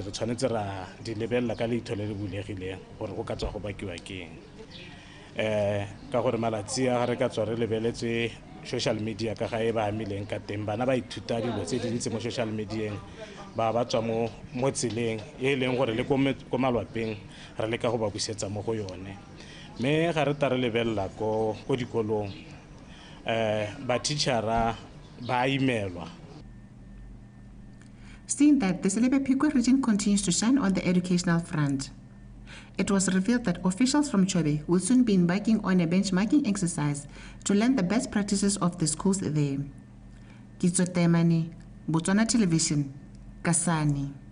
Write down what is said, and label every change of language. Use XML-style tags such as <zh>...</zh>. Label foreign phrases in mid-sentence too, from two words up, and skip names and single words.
<tn>re tshwanetse ra di lebella ka leitho le le bulegileng gore go ka tswa go bakiwa keng ka gore malatsi a re ka tswa re lebeletse</tn> <en>social media</en> <tn>ka ga e ba amileng ka teng bana ba ithuta dilo tse dintsi mo</tn> <en>social media</en> <tn>ba tswa mo tseleng e leng gore le ko malwapeng re le ka go ba busetsa mo go yone mme ga re ta re lebella ko dikolong ba teachera ba imelwa.</tn> <en>Seeing that the Selebe Pico region continues to shine on the educational front, It was revealed that officials from Chobe will soon be embarking on a benchmarking exercise to learn the best practices of the schools there. Kitso Temani, Botswana Television, Kasani.</en>